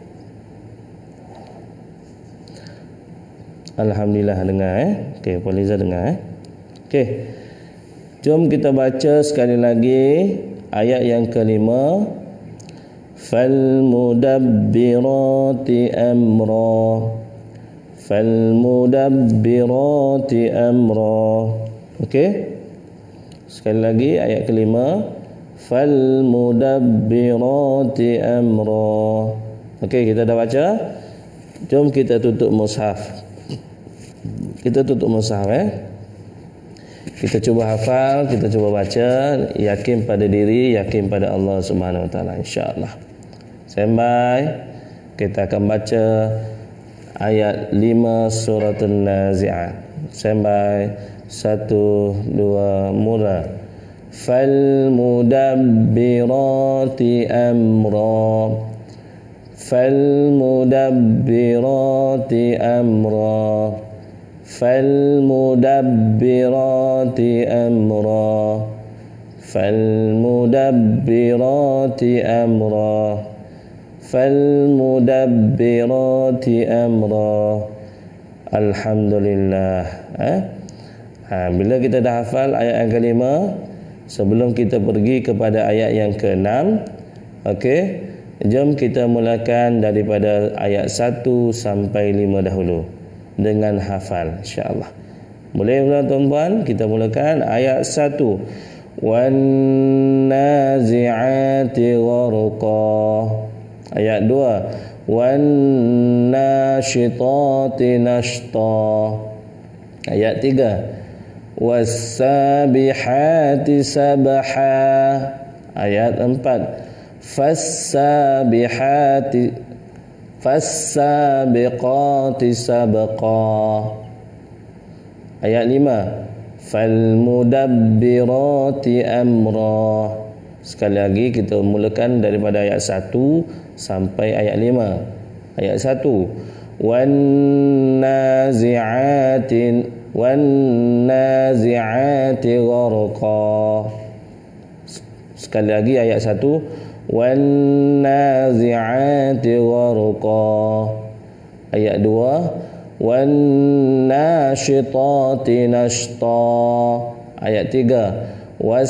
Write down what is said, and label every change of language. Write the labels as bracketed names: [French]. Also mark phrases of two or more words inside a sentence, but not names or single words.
[Malay] Alhamdulillah dengar Okey, Puan Liza dengar Okey. Jom kita baca sekali lagi ayat yang kelima. [Arabic] فالمدبرات أمرا، فالمدبرات أمرا. [Malay] Okey. Sekali lagi ayat kelima. [Arabic] فالمدبرات أمرا. [Malay] Okey, kita dah baca. Jom kita tutup mushaf. Kita tutup mushaf Kita cuba hafal, kita cuba baca, yakin pada diri, yakin pada Allah [Arabic] سبحانه وتعالى, إن شاء الله. [Malay] Standby. Kita akan baca ayat 5 surah An-Nazi'at. Standby. 1 2 mula. [Arabic] فالمدبرات أمرا، فالمدبرات أمرا، فالمدبرات أمرا، فالمدبرات أمرا، فالمدبرات أمرا. [Malay] Alhamdulillah. Bila kita dah hafal ayat yang kelima, sebelum kita pergi kepada ayat yang keenam, okey, jom kita mulakan daripada ayat 1 sampai 5 dahulu dengan hafal, [Arabic] إن شاء الله. [Malay] Boleh tuan-tuan, kita mulakan ayat 1. [Arabic] والنازعات غرقا. [Malay] Ayat 2. [Arabic] والناشطات نشطا. [Malay] Ayat 3. [Arabic] والسابحات سبحا. [Malay] Ayat 4. [Arabic] فالسابقات سبقا. [Malay] Ayat 5. [Arabic] فالمدبرات أمرا. [Malay] Sekali lagi kita mulakan daripada ayat 1 sampai ayat 5. Ayat 1. [Arabic] والنازعات غرقا. [Malay] Sekali lagi ayat 1. [Arabic] والنازعات غرقا. [Malay] Ayat 2. [Arabic] والناشطات نشطا. [Malay] Ayat 3.